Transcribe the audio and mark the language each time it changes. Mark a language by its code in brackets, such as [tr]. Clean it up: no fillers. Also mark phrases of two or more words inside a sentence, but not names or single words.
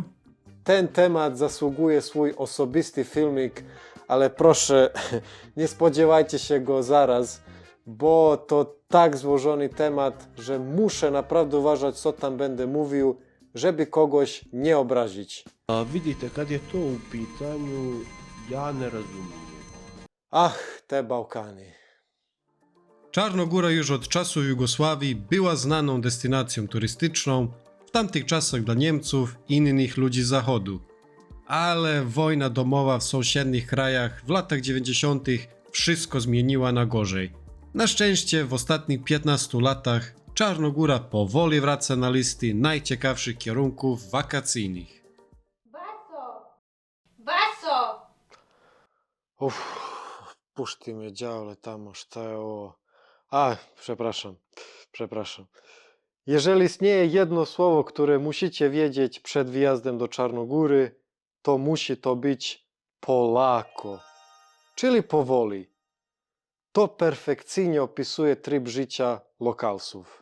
[pl] Ten temat zasługuje swój osobisty filmik, ale proszę, nie spodziewajcie się go zaraz, bo to tak złożony temat, że muszę naprawdę uważać, co tam będę mówił, żeby kogoś nie obrazić. [sr] A vidite, kad je to u pitanju, ja ne razumijem. [pl] Ach, te Bałkany. Czarnogóra już od czasów Jugosławii była znaną destynacją turystyczną, w tamtych czasach dla Niemców i innych ludzi z zachodu. Ale wojna domowa w sąsiednich krajach w latach 90. wszystko zmieniła na gorzej. Na szczęście w ostatnich 15 latach Czarnogóra powoli wraca na listy najciekawszych kierunków wakacyjnych. Baso! Uff, puszty mnie dziale tam, [sr] šta je ovo. [pl] Przepraszam. Jeżeli istnieje jedno słowo, które musicie wiedzieć przed wyjazdem do Czarnogóry, to musi to być polako, czyli powoli. To perfekcyjnie opisuje tryb życia lokalsów.